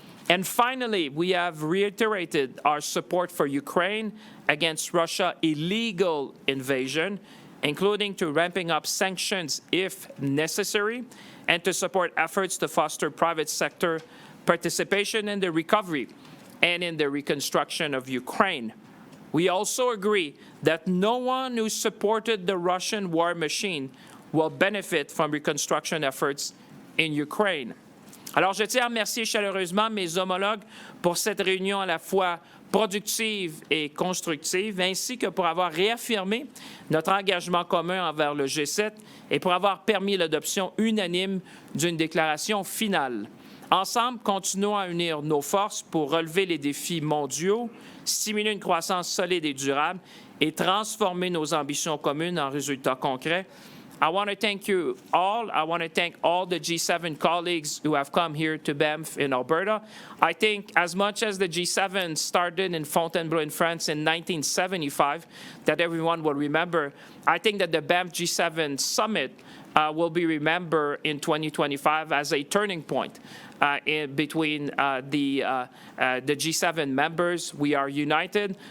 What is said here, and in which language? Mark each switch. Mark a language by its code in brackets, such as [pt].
[en] And finally, we have reiterated our support for Ukraine against Russia's illegal invasion, including to ramping up sanctions if necessary, and to support efforts to foster private sector participation in the recovery and in the reconstruction of Ukraine. We also agree that no one who supported the Russian war machine will benefit from reconstruction efforts in Ukraine. [fr] Alors, je tiens à remercier chaleureusement mes homologues pour cette réunion à la fois productive et constructive, ainsi que pour avoir réaffirmé notre engagement commun envers le G7 et pour avoir permis l'adoption unanime d'une déclaration finale. Ensemble, continuons à unir nos forces pour relever les défis mondiaux, stimuler une croissance solide et durable et transformer nos ambitions communes en résultats concrets. [en] I want to thank you all. I want to thank all the G7 colleagues who have come here to Banff in Alberta. I think as much as the G7 started in Fontainebleau in France in 1975, that everyone will remember, I think that the Banff G7 summit will be remembered in 2025 as a turning point between the G7 members. We are united.